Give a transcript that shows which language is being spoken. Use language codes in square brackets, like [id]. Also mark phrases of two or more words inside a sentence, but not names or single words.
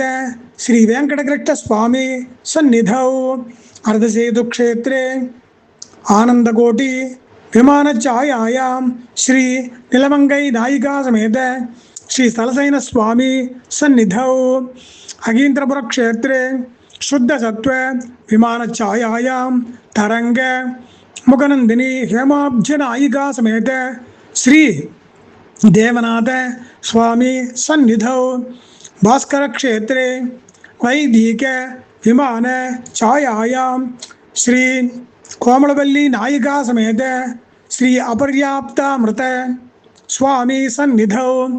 [sa] श्री वेङ्कटकृष्ण स्वामि सन्निधौ अर्धसेतु क्षेत्रे आनन्दकोटि विमानच्छायायां श्री निलमङ्गै नायिका समेत श्री स्थलशयन स्वामि सन्निधौ अहीन्द्रपुर क्षेत्रे शुद्ध सत्व विमान छायायां तरंग मुखनंदिनी हेमाब्ज नायिका समेत श्री देवनाथ स्वामी सन्निधौ भास्कर क्षेत्रे वैदिक विमान छायायां श्री कोमलवल्ली नायिका समेत श्री अपर्याप्तामृत स्वामी सन्निधौ